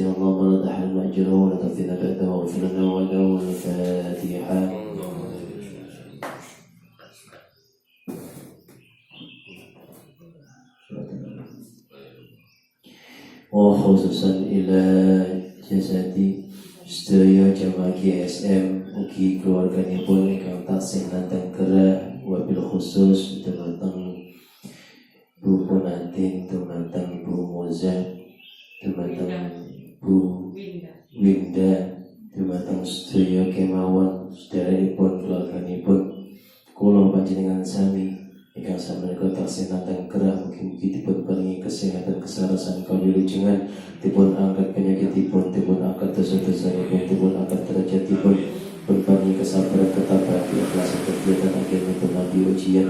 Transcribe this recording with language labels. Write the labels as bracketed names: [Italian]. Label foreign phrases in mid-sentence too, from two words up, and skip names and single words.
[Arabic] اللهم لا تحرم اجره ولا تفتن بعده واغفر لنا وله. الفاتحه. وخصوصا إلى [Javanese] jasadi sedaya jamaah GSM ugi keluarganipun ingkang taksih nantang kerah [Arabic] وبالخصوص [Javanese] dumateng Bu Ponatin, dumateng Bu Moza, dumateng Bu Winda, dumateng sedaya kemawon sedherekipun keluarganipun kula panjenengan sami ingkang sameneika taksih nantang kerah mugi-mugi dipun paringi kesehatan kesarasan kawilujengan, dipun angkat penyakitipun, dipun angkat dosa-dosanipun, dipun angkat derajatipun, dipun paringi kesabaran ketabahan ikhlasan kegiatan akhiripun nabi ujian.